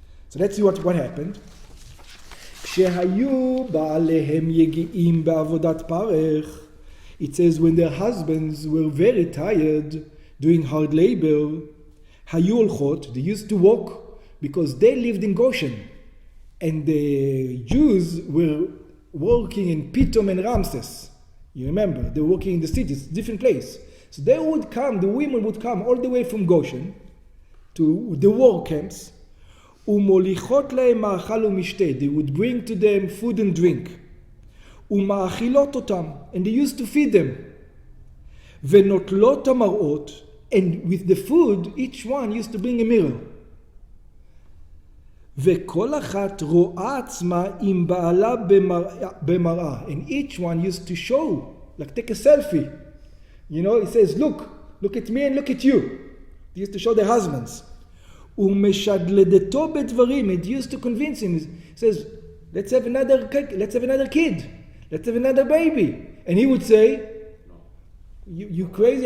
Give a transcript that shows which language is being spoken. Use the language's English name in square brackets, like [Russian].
[English] So let's see what happened. [Hebrew] כשהיו בעליהם יגיעים בעבודת פרך, [English] it says when their husbands were very tired doing hard labor, [Hebrew] היו הולכות, [English] they used to walk because they lived in Goshen. And the Jews were working in Pitom and Ramses. You remember, they were working in the cities, different place. So they would come, the women would come all the way from Goshen to the war camps. [Hebrew] ומוליכות להם מאכל ומשתה. [English] They would bring to them food and drink. [Hebrew] ומאכילות אותם. [English] And they used to feed them. [Hebrew] ונוטלות המראות. [English] And with the food, each one used to bring a mirror. [Hebrew] וכל אחת רואה עצמה עם בעלה במראה. [English] And each one used to show, like take a selfie. You know, it says, look at me and look at you. They used to show their husbands. [Hebrew] ומשדלדתו בדברים. [English] It used to convince him. It says, let's have another kid. Let's have another baby. And he would say, you crazy.